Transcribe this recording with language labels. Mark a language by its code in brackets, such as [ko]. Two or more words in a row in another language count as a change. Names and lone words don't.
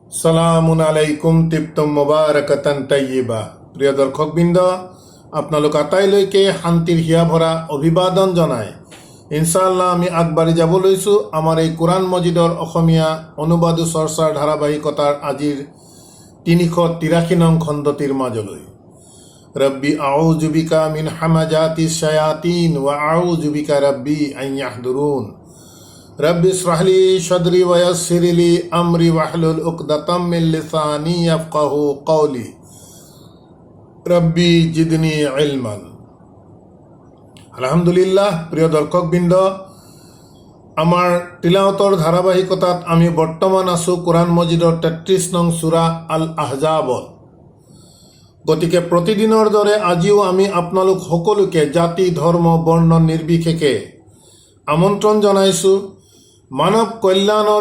[ar] سلام عليكم تحية مباركة طيبة. [as] প্ৰিয় দৰ্শকবৃন্দ, আপোনালোক আটাইলৈকে শান্তিৰ হিয়া ভৰা অভিবাদন জনাই ইনশাআল্লাহ আমি আগবাঢ়ি যাব লৈছোঁ আমাৰ এই কোৰাণ মজিদৰ অসমীয়া অনুবাদ চৰ্চাৰ ধাৰাবাহিকতাৰ আজিৰ ৩৮৩ নং খণ্ডটিৰ মাজলৈ। [ar] رب أعوذ بك من همزات الشياطين وأعوذ بك رب أن يحضرون. رب اشرح لي صدري ويسر لي أمري واحلل عقدة من لساني يفقهوا قولي رب زدني علما. আলহামদুলিল্লাহ। [as] প্ৰিয় দৰ্শকবৃন্দ, আমাৰ তিলাওয়াতৰ ধাৰাবাহিকতাত আমি বৰ্তমান আছোঁ কোৰাণ মজিদৰ ৩৩ নং সূৰা আল আহজাবত। গতিকে প্ৰতিদিনৰ দৰে আজিও আমি আপোনালোক সকলোকে জাতি ধৰ্ম বৰ্ণ নিৰ্বিশেষে আমন্ত্ৰণ জনাইছোঁ মানৱ কল্যাণৰ